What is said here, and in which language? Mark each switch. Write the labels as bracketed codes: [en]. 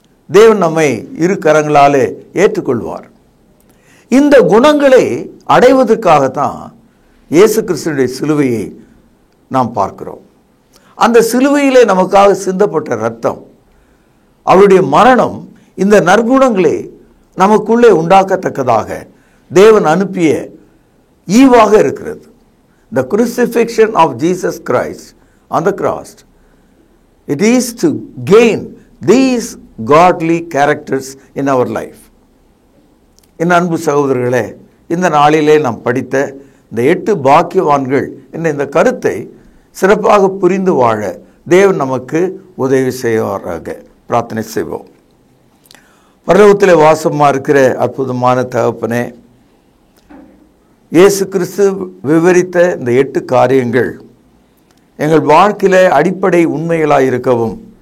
[ta] தேவன் நம்மை இரு கரங்களாலே ஏற்றுக்கொள்வார். இந்த குணங்களை அடைவதற்காகத்தான் இயேசு கிறிஸ்துவினுடைய சிலுவையை நாம் பார்க்கிறோம். அந்த சிலுவையிலே நமக்காக சிந்தப்பட்ட இரத்தம், அவருடைய மரணம் இந்த நற்குணங்களை நமக்குள்ளே உண்டாக்கத்தக்கதாக தேவன் அனுப்பிய ஈவாக இருக்கிறது. [en] The crucifixion of Jesus Christ on the cross, it is to gain these godly characters in our life. [ta] என் அன்பு சகோதரர்களே, இந்த நாளிலே நாம் படித்த இந்த 8 பாக்கியவான்கள் என்ற இந்த கருத்தை சிறப்பாக புரிந்து வாழ தேவன் நமக்கு உதவி செய்வாராக. பிரார்த்தனை செய்வோம். பரலோகத்திலே வாசமாக இருக்கிற அற்புதமான தகப்பனே, இயேசு கிறிஸ்து விவரித்த இந்த 8 காரியங்கள் எங்கள் வாழ்க்கையில அடிப்படை உண்மைகளாக இருக்கவும்,